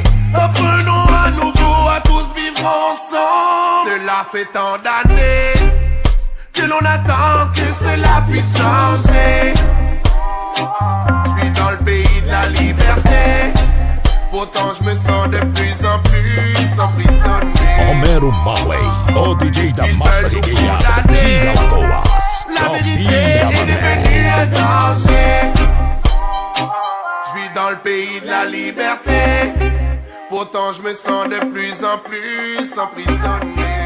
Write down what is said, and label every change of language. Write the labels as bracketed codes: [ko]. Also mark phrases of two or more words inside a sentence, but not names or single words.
[fr] Apprenons à nouveau à tous vivre ensemble. Cela fait tant d'années que l'on attend que cela puisse changer. Je vis dans le pays de la liberté, pourtant je me sens de plus en plus emprisonné. [pt] Romero Marley, o DJ da massa regueada, de Alagoas. [fr] La vérité est devenue un danger. Je vis dans le pays de la liberté, pourtant je me sens de plus en plus emprisonné.